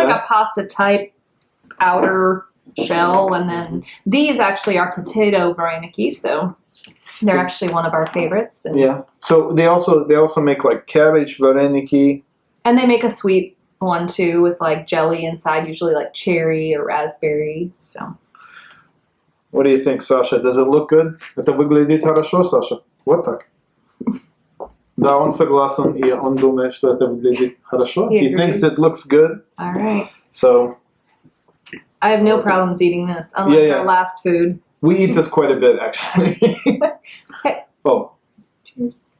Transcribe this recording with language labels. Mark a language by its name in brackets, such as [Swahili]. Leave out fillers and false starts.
[English] It's like a pasta type outer shell, and then these actually are potato vareniki, so they're actually one of our favorites. And yeah. So they also make like cabbage vareniki. And they make a sweet one too with like jelly inside, usually like cherry or raspberry. So. What do you think, Sasha? Does it look good? [Russian] Это выглядит хорошо, Саша? Вот так. Да, он согласен, и он думает, что это выглядит хорошо. [English] He thinks it looks good. All right. So. I have no problems eating this, unlike our last food. We eat this quite a bit, actually. Okay. Oh. Cheers.